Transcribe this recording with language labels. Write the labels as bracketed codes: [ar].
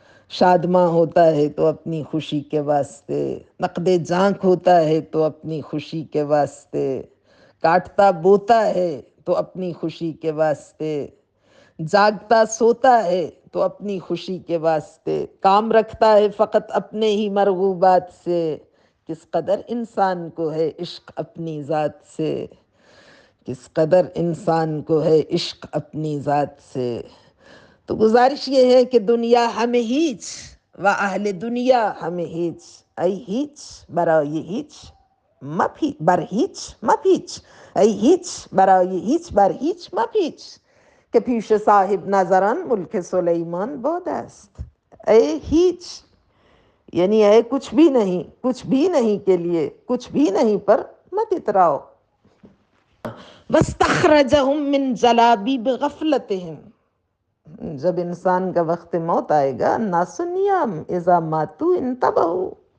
[ur] شادماں ہوتا ہے تو اپنی خوشی کے واسطے، نقد جانک ہوتا ہے تو اپنی خوشی کے واسطے، کاٹتا بوتا ہے تو اپنی خوشی کے واسطے، جاگتا سوتا ہے تو اپنی خوشی کے واسطے، کام رکھتا ہے فقط اپنے ہی مرغوبات سے، کس قدر انسان کو ہے عشق اپنی ذات سے، کس قدر انسان کو ہے عشق اپنی ذات سے۔ تو گزارش یہ ہے کہ دنیا ہمیں ہیچ [fa] و اهل دنیا همه هیچ، ای هیچ برای هیچ بر هیچ مپیچ، ای هیچ برای هیچ بر هیچ مپیچ، که پیش صاحب نظران ملک سلیمان باد است. [ur] اے ہیچ یعنی اے کچھ بھی نہیں کے لیے کچھ بھی نہیں پر مت اتراؤ. [ar] وَاسْتَخْرَجَهُمْ مِنْ جَلَابِيبِ غَفْلَتِهِمْ، [ur] جب انسان کا وقت موت آئے گا، [ar] النَّاسُ نِيَامٌ اِذَا مَاتُوا انْتَبَهُوا.